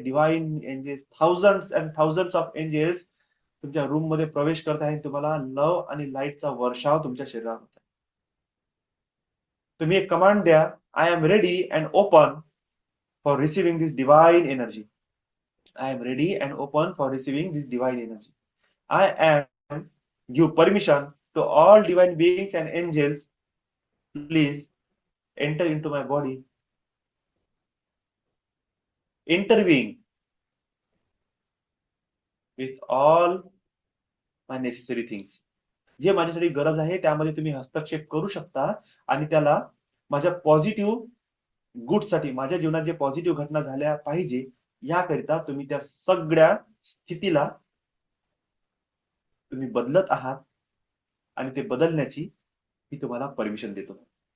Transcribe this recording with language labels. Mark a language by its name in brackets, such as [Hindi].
[English] divine angels, thousands and thousands of angels [Marathi] तुमच्या room मध्ये प्रवेश करत आहे. तुम्हाला लव्ह आणि लाईटचा वर्षाव तुमच्या शरीरावर होत आहे. तुम्ही एक कमांड द्या, [English] I am ready and open for receiving this divine energy. I am ready and open for receiving this divine energy. I am give permission to all divine beings and angels. Please enter into my body. Intervene with all my necessary things. [Marathi] जे माझ्यासाठी गरज आहे त्यामध्ये तुम्ही हस्तक्षेप करू शकता आणि त्याला माझ्या पॉझिटिव्ह गुडसाठी, माझ्या जीवनात जे पॉझिटिव्ह घटना झाल्या पाहिजे याकरिता तुम्ही त्या सगळ्या स्थितीला तुम्ही बदलत आहात आणि ते बदलण्याची मी तुम्हाला परमिशन देतो.